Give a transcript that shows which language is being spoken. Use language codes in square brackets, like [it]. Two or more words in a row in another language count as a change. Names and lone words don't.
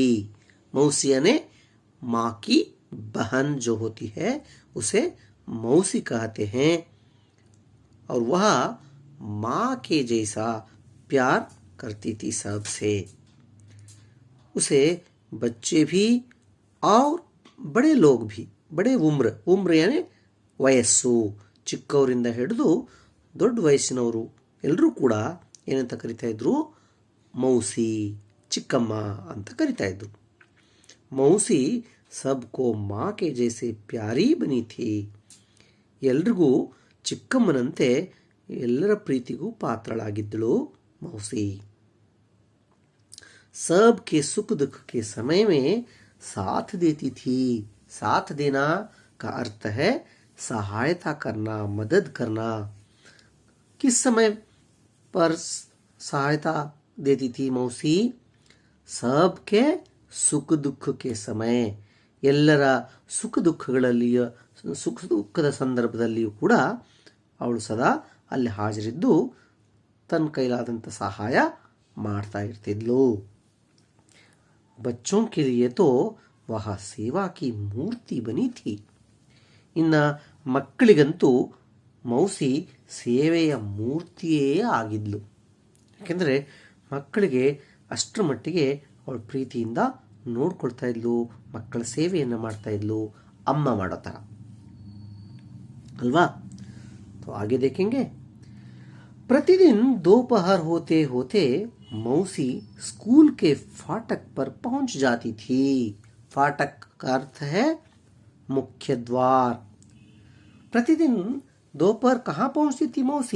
[hi] मौसी यानी माँ की बहन जो होती है उसे मौसी कहते हैं. और वह माँ के जैसा प्यार करती थी सबसे. उसे बच्चे भी और बड़े लोग भी, बड़े उम्र, उम्र यानी [kn] ವಯಸ್ಸು, ಚಿಕ್ಕವರಿಂದ ಹಿಡಿದು ದೊಡ್ಡ ವಯಸ್ಸಿನವರು ಎಲ್ಲರೂ ಕೂಡ ಏನಂತ ಕರಿತಾ ಇದ್ರು? ಮೌಸಿ, ಚಿಕ್ಕಮ್ಮ ಅಂತ ಕರಿತಾ ಇದ್ರು. [hi] मौसी सबको माँ के जैसे प्यारी बनी थी. [kn] ಎಲ್ರಿಗೂ ಚಿಕ್ಕಮ್ಮನಂತೆ ಎಲ್ಲರ ಪ್ರೀತಿಗೂ ಪಾತ್ರಳಾಗಿದ್ದಳು ಮೌಸಿ. [hi] सबके सुख दुख के समय में साथ देती थी. साथ देना का अर्थ है सहायता करना, मदद करना. किस समय पर सहायता देती थी मौसी? सबके सुख दुख के समय. [kn] ಎಲ್ಲರ ಸುಖ ದುಃಖಗಳಲ್ಲಿಯೂ, ಸುಖ ದುಃಖದ ಸಂದರ್ಭದಲ್ಲಿಯೂ ಕೂಡ ಅವಳು ಸದಾ ಅಲ್ಲಿ ಹಾಜರಿದ್ದು ತನ್ನ ಕೈಲಾದಂಥ ಸಹಾಯ ಮಾಡ್ತಾ ಇರ್ತಿದ್ಲು. [hi] बच्चों के लिए तो वह सेवा की मूर्ति बनी थी. [kn] ಇನ್ನು ಮಕ್ಕಳಿಗಂತೂ ಮೌಸಿ ಸೇವೆಯ ಮೂರ್ತಿಯೇ ಆಗಿದ್ಲು. ಯಾಕೆಂದರೆ ಮಕ್ಕಳಿಗೆ ಅಷ್ಟರ ಮಟ್ಟಿಗೆ ಅವಳು ಪ್ರೀತಿಯಿಂದ ನೋಡ್ಕೊಳ್ತಾ ಇದ್ಲು, ಮಕ್ಕಳ ಸೇವೆಯನ್ನು ಮಾಡ್ತಾ ಇದ್ಲು, ಅಮ್ಮ ಮಾಡೋ ಥರ ಅಲ್ವಾ. [hi] तो आगे देखेंगे. प्रतिदिन दोपहर होते होते मौसी स्कूल के फाटक पर पहुंच जाती थी. फाटक का अर्थ है मुख्य द्वार. प्रतिदिन दोपहर कहाँ पहुंचती थी मौसी?